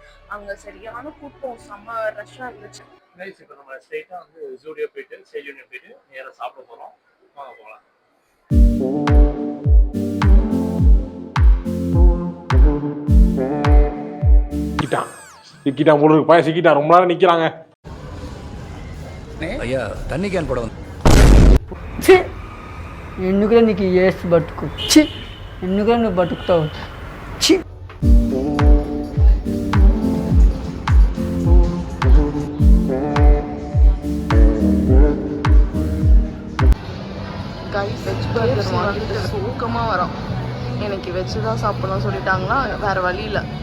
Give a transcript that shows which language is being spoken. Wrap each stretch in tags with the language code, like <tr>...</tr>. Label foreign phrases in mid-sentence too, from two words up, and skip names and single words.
<ta>அங்க சரியான கூட்டம், செம்ம ரஷ்ஷா இருந்துச்சு. இப்போ நம்ம ஸ்ட்ரெயிட்டா வந்து ஜூடியோ போயிட்டு சேல் யூனியன் போயிட்டு நேராக சாப்பிட போறோம். வாங்க போகலாம். சிக்கிட்டான் போல இருக்கு, பையன் சிக்கிட்டான், ரொம்ப நேரம் நிக்கிறாங்க.</ta> <te>అయ్యా తన్ని క్యాన్ పడవ ఎందుకురా నీకు ఏసు బతుకు? చి ఎందుకురా నువ్వు బతుకుతావు? చి</te> <ta>கைஸ், வெஜ் பர்கர் வாங்கிட்டு சூக்கமா வரோம். எனக்கு வெஜ் தான் சாப்பிடணும்னு சொல்லிட்டாங்களா, வேற வழி இல்லை.</ta>